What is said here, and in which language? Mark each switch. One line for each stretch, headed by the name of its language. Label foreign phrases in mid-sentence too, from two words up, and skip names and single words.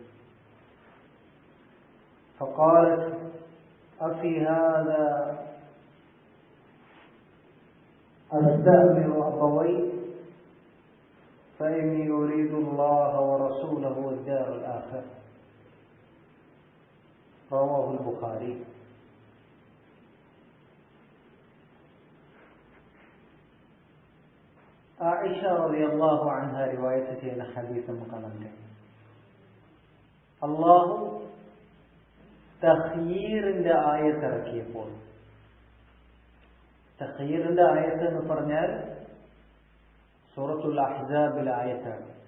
Arabic: فقالت: أفي هذا أستأمر أبوي فإني يريد الله ورسوله والدار الآخرة. رواه البخاري.
Malayalam: ആയിഷ
Arabic: رضي الله عنها
Malayalam: റിവായത്ത് ചെയ്യുന്ന ഹദീസ് നമുക്ക് കാണാൻ കഴിയും. അല്ലാഹു തഖ്യീറിന്റെ ആയത്ത് ഇറക്കിയപ്പോൾ, തഖ്യീറിന്റെ ആയത്ത് എന്ന് പറഞ്ഞാൽ സൂറത്തുൽ അഹ്സാബിലെ ആയത്താണ്.